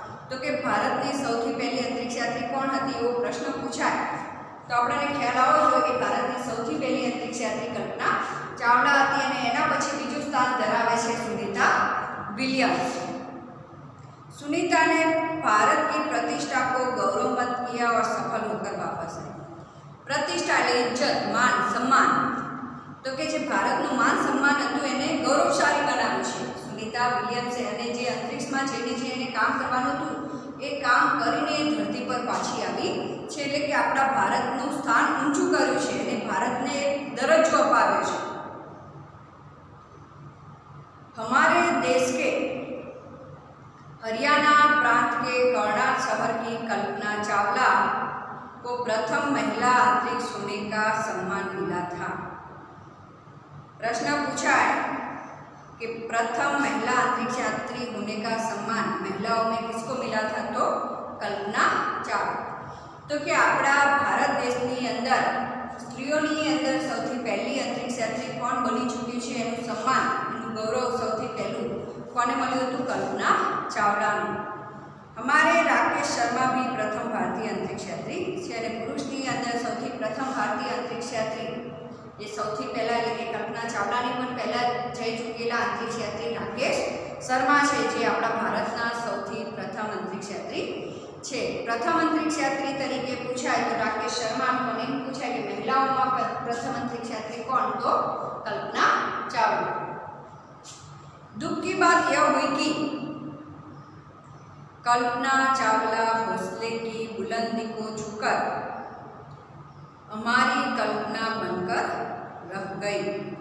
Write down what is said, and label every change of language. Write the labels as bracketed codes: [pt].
[gu] તો કે ભારતની સૌથી પહેલી અંતરિક્ષ યાત્રી કોણ હતી એવો પ્રશ્ન પૂછાય તો આપણને ખ્યાલ આવવો જોઈએ કે ભારતની સૌથી પહેલી અંતરિક્ષ યાત્રી કલ્પના ચાવડા હતી અને એના પછી બીજું સ્થાન ધરાવે છે સુनीता विलियम्स। [hi] सुनीता ने भारत की प्रतिष्ठा को गौरवमत किया और सफल होकर वापस आई। [gu] प्रतिष्ठा એટલે इज्जत मान सम्मान तो કે જે ભારતનું માન સન્માન હતું એને ગૌરવશાળી બનાવ્યું છે સુनीता વિલિયમ્સે અને જે અંતરિક્ષમાં જઈને જે એને કામ કરવાનું હતું એ કામ કરીને ધરતી પર પાછી આવી છે એટલે કે આપણા ભારતનું સ્થાન ઊંચું કર્યું છે અને ભારતને એક દરજ્જો અપાવ્યો છે। [hi] हमारे देश के हरियाणा प्रांत के कर्नाल शहर की कल्पना चावला को प्रथम महिला अंतरिक्ष होने का सम्मान मिला था। प्रश्न पूछा है कि प्रथम महिला अंतरिक्ष यात्री होने का सम्मान महिलाओं में किसको मिला था तो कल्पना चावला। [gu] तो कि આપણા ભારત દેશની અંદર સ્ત્રીઓની અંદર સૌથી પહેલી અંતરિક્ષ યાત્રી કોણ બની ચૂકી છે એનું સન્માન गौरव સૌથી પહેલું કોને મળ્યું હતું કલ્પના ચાવલાને। [hi] हमारे राकेश शर्मा भी प्रथम भारतीय अंतरिक्ष यात्री [gu] છે અને પુરુષની અંદર સૌથી પ્રથમ ભારતીય અંતરિક્ષ यात्री એ સૌથી પહેલા એટલે કે કલ્પના ચાવલાની પણ પહેલા જઈ ચૂકેલા અંતરિક્ષ यात्री રાકેશ શર્મા છે જે આપણા ભારતના સૌથી પ્રથમ અંતરિક્ષ यात्री છે। પ્રથમ અંતરિક્ષ यात्री તરીકે પૂછાય તો રાકેશ શર્માનું મને પૂછાય કે મહિલાઓમાં પ્રથમ અંતરિક્ષ यात्री કોણ તો કલ્પના ચાવલા। [hi] दुख की बात यह हुई कि कल्पना चावला हौसले की बुलंदी को छूकर हमारी कल्पना बनकर रह गई।